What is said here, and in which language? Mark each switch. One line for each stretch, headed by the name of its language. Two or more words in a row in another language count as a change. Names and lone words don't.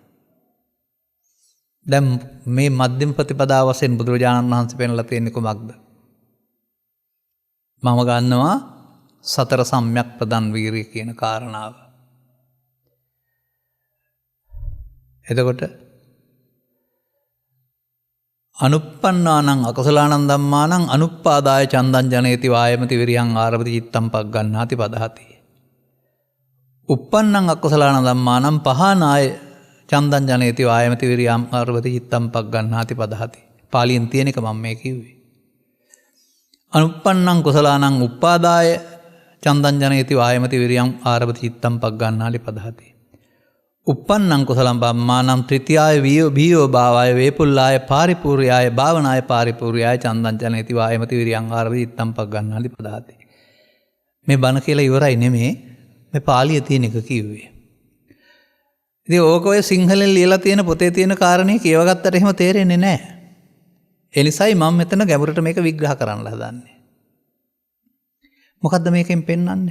Sinhala: දැන් මේ මධ්‍යම ප්‍රතිපදාව වශයෙන් බුදුරජාණන් වහන්සේ පෙන්ලා තියෙන්නේ කොමක්ද? මම ගන්නවා සතර සම්‍යක් ප්‍රදන් වීරිය කියන කාරණාව.
Pali: එතකොට අනුප්පන්නානං අකුසලානං ධම්මානං අනුප්පාදාය චන්දං ජනේති වායමති විරියං ආරභති චිත්තං පග්ගණ්ණාති පදහති. උප්පන්නං අකුසලානං ධම්මානං පහනාය චන්දං ජනේති වායමති විරියං ආරභති චිත්තං පග්ගණ්ණාති පදහති.
Sinhala: පාලියෙන් තියෙන එක මම මේ කිව්වේ.
Pali: අනුප්පන්නං කුසලානං උප්පාදාය චන්දං ජනේති වායමති විරියං ආරභති චිත්තං පග්ගණ්ණාති පදහති. උප්පන්නං කුසලං බම්මානම් ත්‍රිතියාය වීයෝ භාවාය වේපුල්ලාය පාරිපූර්යාය භාවනාය පාරිපූර්යාය චන්දං ජනේති වායමති විරියං ආරභති චිත්තං පග්ගණ්ණාති පදහති.
Sinhala: මේ බණ කියලා ඉවරයි නෙමේ, මේ පාලියේ තියෙන එක කිව්වේ. ඉතින් ඕක ඔය සිංහලෙන් ලියලා තියෙන පොතේ තියෙන කාරණේ කියවගත්තට එහෙම තේරෙන්නේ නැහැ. ඒ නිසායි මම මෙතන ගැඹුරට මේක විග්‍රහ කරන්න හදන්නේ. මොකද්ද මේකෙන් පෙන්වන්නේ?